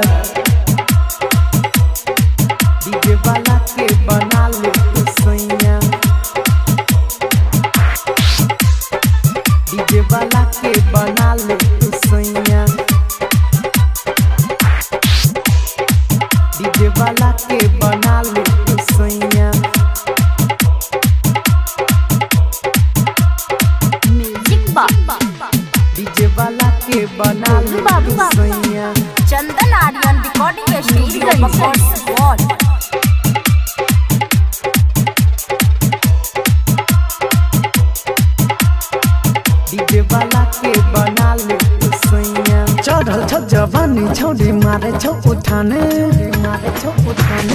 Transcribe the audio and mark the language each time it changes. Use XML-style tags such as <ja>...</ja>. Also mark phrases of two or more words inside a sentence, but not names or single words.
<bho>डीजे वाला के बना ले तू सैया, डीजे वाला के बना ले तू सैया, डीजे वाला के बना ले तू सैया। डीजे वाला के बना ले तू सैया। Chandan Aryan Recording Studio Bakor डीजे वाला के बना ले तू सैया।</bho> <mai>चढ़ल छौ जवानी छौरी मारे छौ उठाने, मारे छौ उठाने।</mai>